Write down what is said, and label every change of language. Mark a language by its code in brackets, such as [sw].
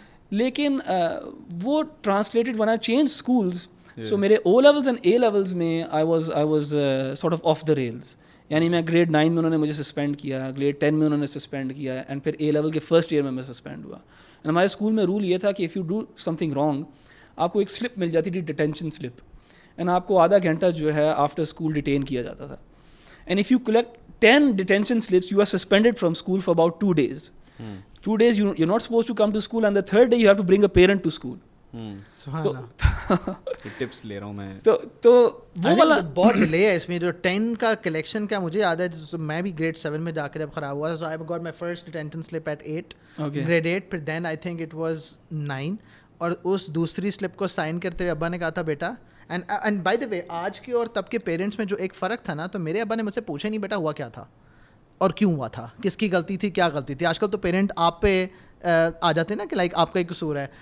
[en] لیکن وہ translated when I change schools, so [ur] میرے [en] O levels and A levels میں I was sort of the reels. [ur] یعنی میں گریڈ 9 میں انہوں نے مجھے سسپینڈ کیا, گریڈ 10 میں انہوں نے سسپینڈ کیا, اینڈ پھر اے لیول کے فرسٹ ایئر میں سسپینڈ ہوا. اینڈ ہمارے اسکول میں رول یہ تھا کہ [en] if you do something wrong, [ur] آپ کو ایک سلپ مل جاتی تھی, ڈیٹینشن سلپ, اینڈ آپ کو آدھا گھنٹہ جو ہے آفٹر اسکول ڈیٹین کیا جاتا تھا. [en] And if you collect 10 detention slips, you are suspended from school for about 2 days. 2 days you're not supposed to come to school, and the third day you have to bring a parent to school. So [ur] tips لے رہا ہوں میں. تو وہ والا بہت delay ہے اس میں. جو 10 کا کلیکشن کا مجھے یاد ہے, میں بھی گریڈ 7 میں جا کر اب خراب ہوا تھا. [en] so I got my first detention slip at 8, [ur] grade 8. پھر [en] then I think it was 9, [ur] اور اس دوسری سلپ کو سائن کرتے ہوئے ابا نے کہا تھا بیٹا, [en] and by the way [ur] آج کے اور تب کے پیرنٹس میں جو ایک فرق تھا نا, تو میرے ابا نے مجھ سے پوچھا نہیں بیٹا ہوا کیا تھا اور کیوں ہوا تھا, کس کی غلطی تھی, کیا غلطی تھی. آج کل تو پیرنٹ آپ پہ آ جاتے ہیں نا کہ لائک آپ کا ہی قصور ہے.